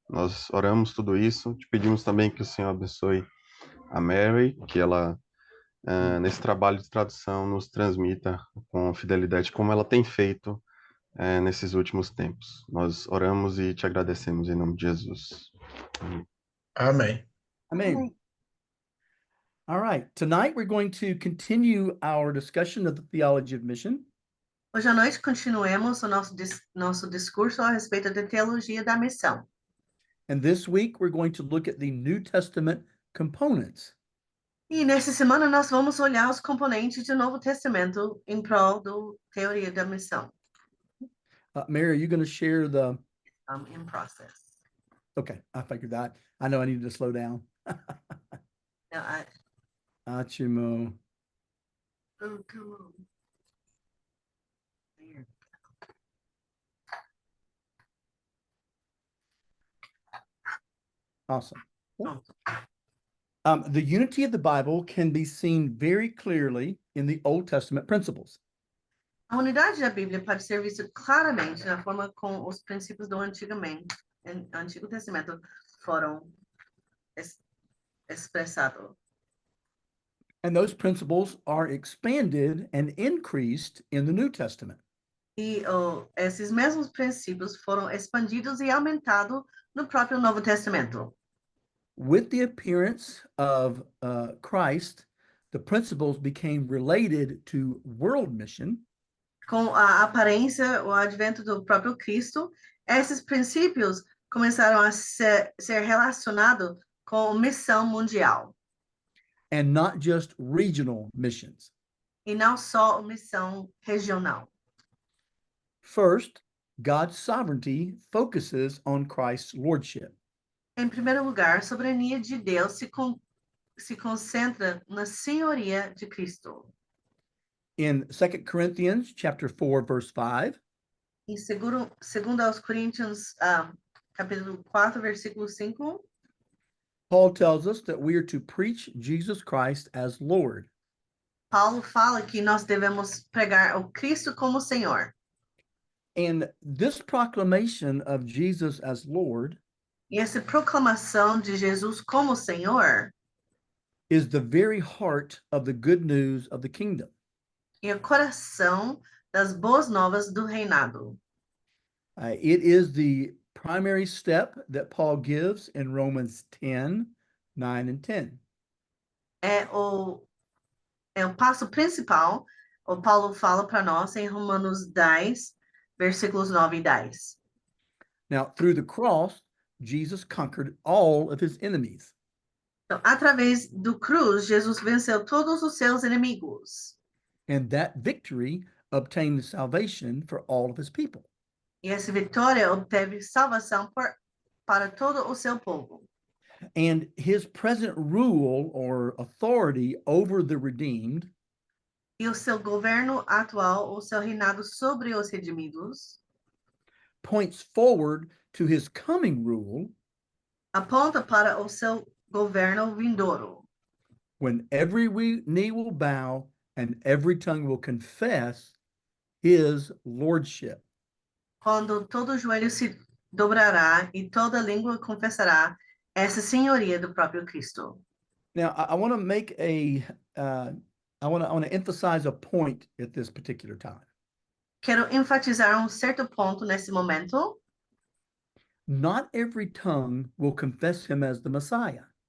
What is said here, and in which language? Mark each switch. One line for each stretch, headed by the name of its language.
Portuguese: Nós oramos tudo isso, te pedimos também que o Senhor abençoe a Mary, que ela, nesse trabalho de tradução, nos transmita com fidelidade, como ela tem feito nesses últimos tempos. Nós oramos e te agradecemos em nome de Jesus. Amém.
English: Amen. All right. Tonight we're going to continue our discussion of the theology of mission.
Portuguese: Hoje à noite continuemos o nosso discurso a respeito da teologia da missão.
English: And this week we're going to look at the New Testament components.
Portuguese: E nessa semana nós vamos olhar os componentes do Novo Testamento em prol da teoria da missão.
English: Mary, are you going to share the... In process. Okay, I figured that. I know I needed to slow down. Now, Achimo. oh, come on. There. Awesome. Oh. The unity of the Bible can be seen very clearly in the Old Testament principles.
Portuguese: A unidade da Bíblia pode ser vista claramente na forma como os princípios do Antigo Testamento foram expressados.
English: And those principles are expanded and increased in the New Testament.
Portuguese: E esses mesmos princípios foram expandidos e aumentados no próprio Novo Testamento.
English: With the appearance of Christ, the principles became related to world mission.
Portuguese: Com a aparência, o advento do próprio Cristo, esses princípios começaram a ser relacionados com a missão mundial.
English: And not just regional missions.
Portuguese: E não só a missão regional.
English: First, God's sovereignty focuses on Christ's lordship.
Portuguese: Em primeiro lugar, a soberania de Deus se concentra na senhoria de Cristo.
English: In 2 Corinthians chapter 4, verse 5,
Portuguese: Em segundo aos Coríntios, capítulo 4, versículo 5,
English: Paul tells us that we are to preach Jesus Christ as Lord.
Portuguese: Paulo fala que nós devemos pregar o Cristo como Senhor.
English: And this proclamation of Jesus as Lord
Portuguese: E essa proclamação de Jesus como Senhor
English: is the very heart of the good news of the kingdom.
Portuguese: é o coração das boas novas do reinado.
English: It is the primary step that Paul gives in Romans 10, 9, and 10.
Portuguese: É o passo principal, o Paulo fala para nós em Romanos 10, versículos 9 e 10.
English: Now, through the cross, Jesus conquered all of his enemies.
Portuguese: Então, através do cruz, Jesus venceu todos os seus inimigos.
English: And that victory obtained salvation for all of his people.
Portuguese: E essa vitória obteve salvação para todo o seu povo.
English: And his present rule or authority over the redeemed
Portuguese: E o seu governo atual, o seu reinado sobre os redimidos,
English: points forward to his coming rule
Portuguese: aponta para o seu governo vindouro,
English: when every knee will bow and every tongue will confess his lordship.
Portuguese: quando todo joelho se dobrará e toda língua confessará essa senhoria do próprio Cristo.
English: Now, I want to make I want to emphasize a point at this particular time.
Portuguese: Quero enfatizar certo ponto nesse momento.
English: Not every tongue will confess him as the Messiah.